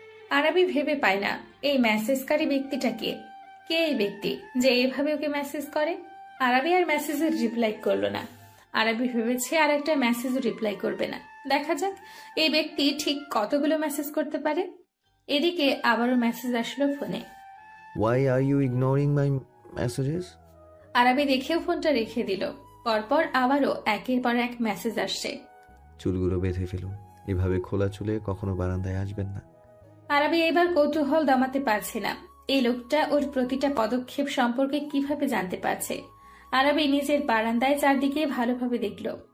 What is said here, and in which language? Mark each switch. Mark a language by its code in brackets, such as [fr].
[bn] আরাবি ভেবে পায় না এই মেসেজকারী ব্যক্তিটা কে এই ব্যক্তি যে এভাবে ওকে মেসেজ করে। আরাবি আর মেসেজের রিপ্লাই করলো না। আরাবি ভেবেছে আর একটা মেসেজ রিপ্লাই করবে না। দেখা যাক এই ব্যক্তি ঠিক কতগুলো মেসেজ করতে পারে। এদিকে আবারও মেসেজ আসলো ফোনে। [en] Why are you ignoring my messages? [bn] Arabi দেখেও ফোনটা রেখে দিল। পরপর আবারও একের পর এক মেসেজ আসছে। চুলগুলো বেঁধে ফেলুন, এভাবে খোলা চুলে কখনো বারান্দায় আসবেন না। আরাবি এবার কৌতূহল দমাতে পারছে না। এই লোকটা ওর প্রতিটা পদক্ষেপ সম্পর্কে কিভাবে জানতে পারছে। আরাবি নিজের বারান্দায় চারদিকে ভালোভাবে দেখল।